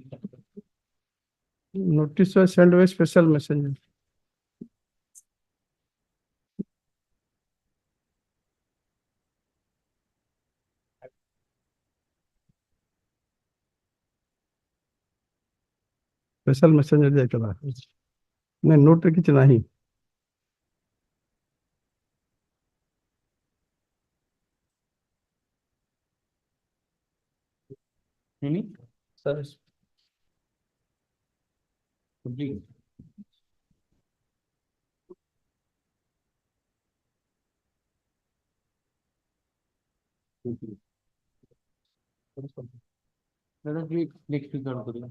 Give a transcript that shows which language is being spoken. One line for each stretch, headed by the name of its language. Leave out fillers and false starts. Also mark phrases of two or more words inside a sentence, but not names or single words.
English: Notice was sent by special messenger. Special messenger
Odia: ଯାଇଥିଲା ନା note ରେ କିଛି ନାହିଁ।
English: Service. Complete. Let us read next week on Korea.